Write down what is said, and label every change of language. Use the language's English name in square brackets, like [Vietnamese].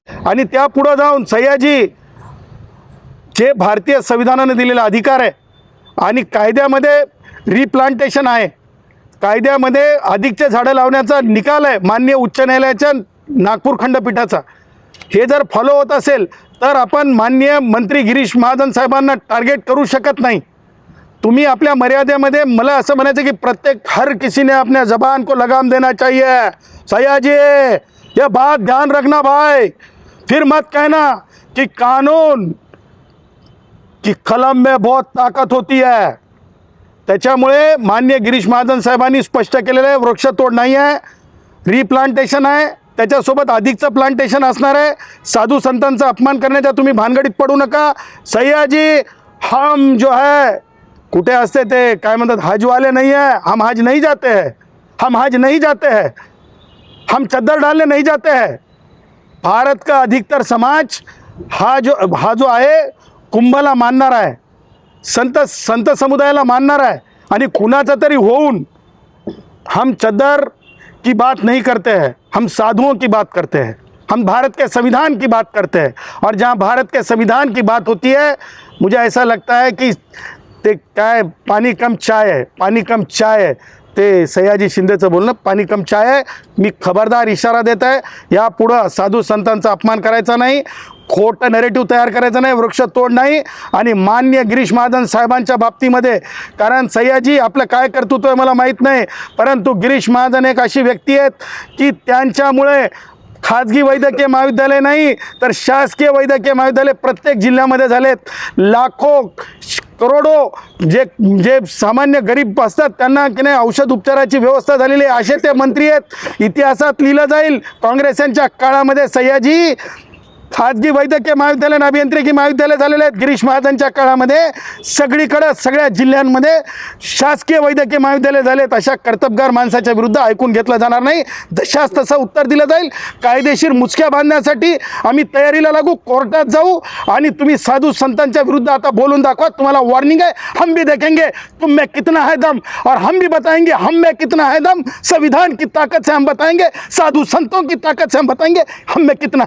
[Marathi] आणि त्या पुढं जाऊन सयाजी जे भारतीय संविधानाने दिलेला अधिकार आहे आणि कायद्यामध्ये रिप्लांटेशन आहे, कायद्यामध्ये अधिकचे झाडं लावण्याचा निकाल आहे माननीय उच्च न्यायालयाच्या नागपूर खंडपीठाचा, हे जर फॉलो होत असेल तर आपण माननीय मंत्री गिरीश महाजन साहेबांना टार्गेट करू शकत नाही. तुम्ही आपल्या मर्यादेमध्ये, मला असं म्हणायचं की [Hindi] प्रत्येक हर किसी ने अपने ज़बान को लगाम देना चाहिए. सयाजी ये बात ध्यान रखना भाई. फिर मत कहना कि कानून की कलम में बहुत ताकत होती है. [Marathi] त्याच्यामुळे माननीय गिरीश महाजन साहेबांनी स्पष्ट केलेलं आहे, वृक्षतोड नाही आहे, रिप्लांटेशन आहे. त्याच्यासोबत अधिकचं प्लांटेशन असणार आहे. साधू संतांचा अपमान करण्याच्या तुम्ही भानगडीत पडू नका. [Hindi] सयाजी हम जो है, [Marathi] कुठे असते ते काय म्हणतात, [Hindi] हजवाले नहीं है. हम हज नहीं जाते हैं, हम चद्दर डालने नहीं जाते हैं. भारत का अधिकतर समाज [Marathi] हा जो आहे कुंभला मानणार आहे, संत समुदायाला मानणार आहे. आणि कुणाचा तरी होऊन [Hindi] हम चद्दर की बात नहीं करते हैं, हम साधुओं की बात करते हैं, हम भारत के संविधान की बात करते हैं. और जहाँ भारत के संविधान की बात होती है, मुझे ऐसा लगता है कि [Marathi] ते काय [Hindi] पानी कम चाय है. [Marathi] ते सयाजी शिंदेचं बोलणं [Hindi] पानी कम चाय [Marathi] आहे. मी खबरदार इशारा देत आहे, यापुढं साधू संतांचा अपमान करायचा नाही, खोटं नरेटिव्ह तयार करायचं नाही, वृक्ष तोड नाही. आणि माननीय गिरीश महाजन साहेबांच्या बाबतीमध्ये, कारण सयाजी आपलं काय कर्तृत्व आहे मला माहीत नाही, परंतु गिरीश महाजन एक अशी व्यक्ती आहेत की त्यांच्यामुळे खाजगी वैद्यकीय महाविद्यालय नाही तर शासकीय वैद्यकीय महाविद्यालय प्रत्येक जिल्ह्यामध्ये झालेत. लाखो करोडो जे सामान्य गरीब असतात त्यांना की नाही औषध उपचाराची व्यवस्था झालेली आहे, असे ते मंत्री आहेत. इतिहासात लिहिलं जाईल, काँग्रेसांच्या काळामध्ये सयाजी खाजगी वैद्यकीय महाविद्यालय, अभियांत्रिकी महाविद्यालय झालेले आहेत. गिरीश महाजनच्या काळामध्ये सगळीकडं सगळ्या जिल्ह्यांमध्ये शासकीय वैद्यकीय महाविद्यालय झालेत. अशा कर्तबगार माणसाच्या विरुद्ध ऐकून घेतलं जाणार नाही. जशास तसं उत्तर दिलं जाईल. कायदेशीर मुचक्या बांधण्यासाठी आम्ही तयारीला लागू, कोर्टात जाऊ. आणि तुम्ही साधू संतांच्या विरुद्ध आता बोलून दाखवा. तुम्हाला वॉर्निंग आहे. [Hindi] हम भी देखेंगे तुम में कितना है दम, और हम भी बताएंगे हम में कितना है दम. संविधान की ताकत से हम बताएंगे, साधु संतों की ताकत से हम बताएंगे हम में कितना है.